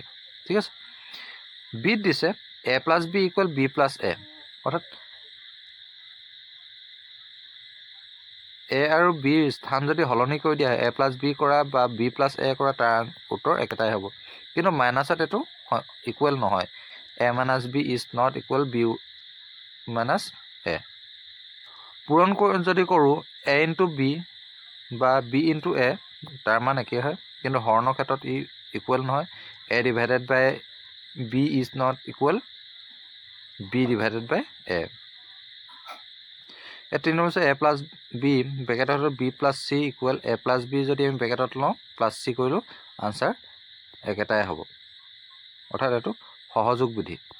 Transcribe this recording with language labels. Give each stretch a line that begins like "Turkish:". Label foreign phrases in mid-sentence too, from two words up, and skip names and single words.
Assamese: ঠিক আছে, বিত দিছে a + b = b + a, অৰ্থাৎ a আৰু b ৰ স্থান যদি সলনি কৰি দিয়া হয়, a + b কৰা বা b + a কৰা, তাৰ উত্তৰ একেটাই হ'ব। কিন্তু মাইনাছত এইটো ইকুৱেল নহয়,
English: a - b is not equal b - a.
Assamese: পূৰণ যদি কৰোঁ a × b বা b × a, তাৰ মান একেই হয়, কিন্তু হৰণৰ ক্ষেত্ৰত ই ইকুৱেল নহয়।
English: a/b is not equal b/a.
Assamese: এই 3 নম্বৰ হৈছে a + b ব্ৰেকেটত b + c = a + b, যদি আমি ব্ৰেকেটত লওঁ +c কৰিলোঁ, আনচাৰ একেটাই হ'ব, অৰ্থাৎ এইটো সহযোগ বিধি।